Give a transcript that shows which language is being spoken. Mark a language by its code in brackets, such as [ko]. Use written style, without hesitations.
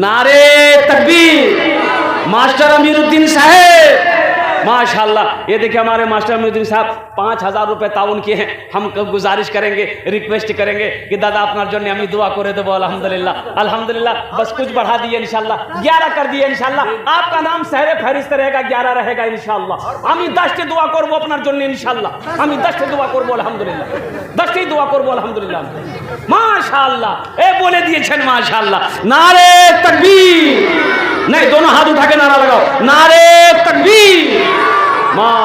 [hi] नारे तकबीर। मास्टर अमीरुद्दीन साहब माशाअल्लाह। ये देखिए हमारे मास्टर अमीरुद्दीन साहब 5000 रुपए ताउन किए हैं। हम गुजारिश करेंगे, रिक्वेस्ट करेंगे कि दादा अपना जो हमें दुआ करे देवो अल्हम्दुलिल्लाह अल्हम्दुलिल्लाह। बस कुछ बढ़ा दिए इंशाअल्लाह, 11 कर दिए इंशाअल्लाह। आपका नाम सहरे फहरिस्त रहेगा, 11 रहेगा इंशाअल्लाह। [bn] আমি 10টি দোয়া করব আপনার জন্য ইনশাআল্লাহ, আমি 10টি দোয়া করব আলহামদুলিল্লাহ, 10টি দোয়া করব আলহামদুলিল্লাহ মাশাআল্লাহ। এ বলে দিয়েছেন মাশাআল্লাহ। [hi] নারে তাকবীর, नहीं दोनों हाथ उठा के नारा लगाओ, नारे तकबीर।